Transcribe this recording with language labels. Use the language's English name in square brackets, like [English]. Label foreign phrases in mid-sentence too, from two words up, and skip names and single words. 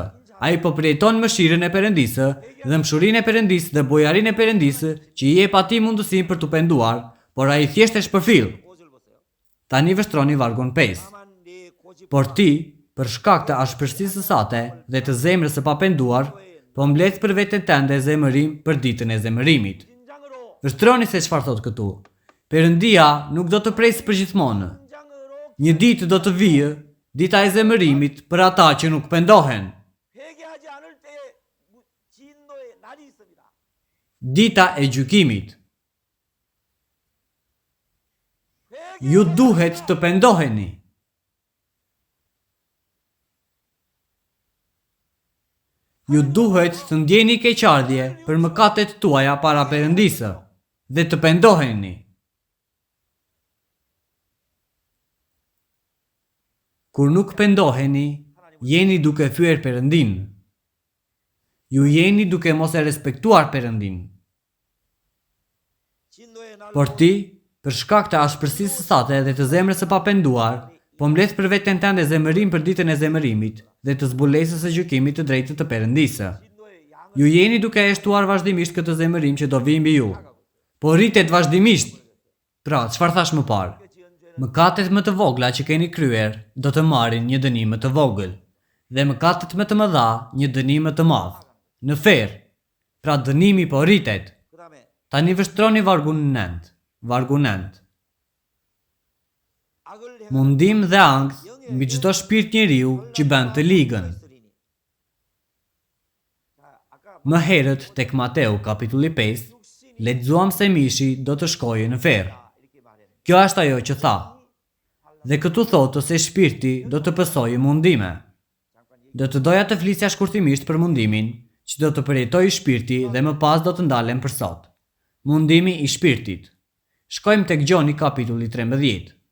[Albanian] Ai po përjeton mëshirën e Perëndisë dhe mshurinë e Perëndisë dhe bujarinë e Perëndisë që i jep atij mundësinë për t'u penduar, por ai thjesht e shpërfill. [Korean] 5절 보세요. [Albanian] Tani vështroni vargun 5. [Korean] 다만 네 고집 [Albanian] Por ti, për shkak të ashpërsisë së sate dhe të zemrës së papenduar, po mbledh për veten tënde zemërim për ditën e zemërimit. [Korean] 진장으로 [Albanian] Vështroni se çfarë thot këtu. Perëndia nuk do të presë përgjithmonë. [Korean] 진장으로 [Albanian] Një ditë do të vijë, dita e zemërimit për ata që nuk pendohen. [Korean] 회개하지 않을 때에 진노의 날이 있습니다. [Albanian] Dita e gjykimit. Ju duhet të pendoheni. Ju duhet të ndjeni keqardhje për mëkatet tuaja para Perëndisë dhe të pendoheni. Kur nuk pendoheni, jeni duke fyer Perëndin. Ju jeni duke mos e respektuar Perëndin. [Korean] 진노의 날 [Albanian] Por ti, për shkak të ashpërsisë së sate dhe të zemrës së papenduar, po mbledh për veten tënde zemërim për ditën e zemërimit dhe të zbulesës së gjykimit të drejtë të Perëndisë. [Korean] 진노의 양 [Albanian] Ju jeni duke e shtuar vazhdimisht këtë zemërim që do vijë mbi ju. Po rritet vazhdimisht. Pra, çfarë thash më parë? Mëkatet më të vogla që keni kryer do të marrin një dënim më të vogël, dhe mëkatet më të mëdha një dënim më të madh. Në ferr. Pra dënimi po rritet. [Korean] 그다음에 [Albanian] Tani vështroni vargun 9. Vargu 9. [Korean] 악을 행하는 [Albanian] Mundim dhe ankth mbi çdo shpirt njeriu që bën të ligën. [Korean] 것이니. 자, 아까 [Albanian] Më herët tek Mateu kapitulli 5, lexuam se mishi do të shkojë në ferr. [Korean] 이렇게 말했는데 [Albanian] Kjo është ajo që tha. Dhe këtu thotë se shpirti do të pësojë mundime. Do të doja të flisja shkurtimisht për mundimin që do të përjetojë shpirti dhe më pas do të ndalem për sot. Mundimi i shpirtit. Shkojmë tek Gjoni kapitulli 13.